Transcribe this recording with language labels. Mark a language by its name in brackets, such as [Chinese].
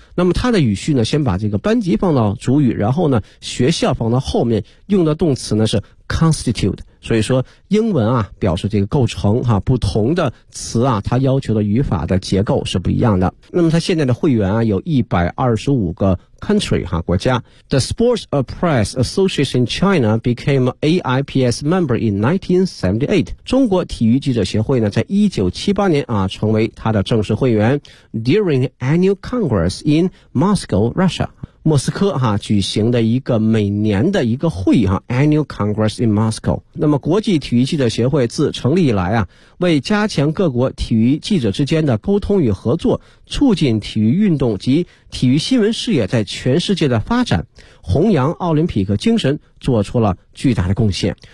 [Chinese] 那么它的语序呢先把这个班级放到主语，然后呢学校放到后面，用的动词呢是 constitute。所以说英文啊表示这个构成哈、啊、不同的词啊它要求的语法的结构是不一样的。那么它现在的会员啊有125个country 哈国家。 [English] The Sports Press Association China became AIPS member in 1978. [Chinese] 中国体育记者协会呢在1978年啊成为他的正式会员。 [English] During annual congress in Moscow, Russia. [Chinese] 莫斯科哈、啊、举行的一个每年的一个会哈、啊、, [English] annual congress in Moscow. [Chinese] 那么国际体育记者协会自成立以来啊为加强各国体育记者之间的沟通与合作，促进体育运动及体育新闻事业在全世界的发展，弘扬奥林匹克精神做出了巨大的贡献。